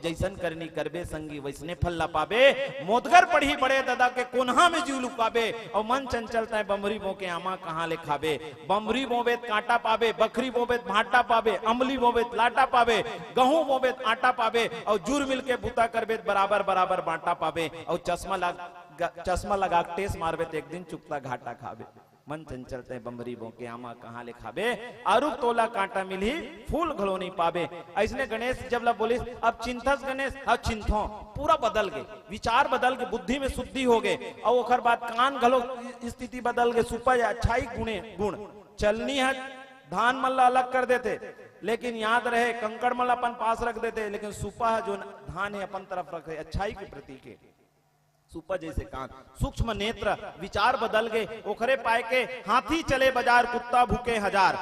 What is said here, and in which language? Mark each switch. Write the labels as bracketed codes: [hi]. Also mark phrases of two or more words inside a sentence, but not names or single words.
[hne] जैसन करनी करबे संगी वैसने फल ला पाबे, मोदगर पढ़ी बड़े दादा के कोन्हा में जीव लुकाबे, और मन चंचल तय बम्भरी बो के आमा कहाँ लिखाबे, बम्भरी बोबेत कांटा पाबे, बकरी बोबेत भाटा पाबे, अमली बोबेत लाटा पाबे, गहूं बोबेत आटा पाबे, और जुर मिल के बुता करबेत बराबर बराबर बांटा पाबे, और चश्मा लगा टेस मारबे तो एक दिन चुकता घाटा खाबे, मन चंचलते बम्बरी बो के आमा कहाँ ले खाबे, आरुप तोला कांटा मिली फूल घलो नहीं पाबे। ऐसने गणेश जब ला बोलिस, अब चिंतस गणेश, अब चिंतो पूरा बदल गए, विचार बदल गए, बुद्धि में शुद्धि हो गए, और ओखर बाद कान घलो स्थिति बदल गए, सुपा अच्छाई गुण चलनी है, धान मल्ला अलग कर देते, लेकिन याद रहे कंकड़ मल्ला अपन पास रख देते, लेकिन सुपा जो धान है अपन तरफ रखे, अच्छाई के प्रतीक है। सुपा जैसे कान, सूक्ष्म नेत्र, विचार बदल गए, ओखरे पाए के हाथी चले बाजार, कुत्ता भूखे हजार।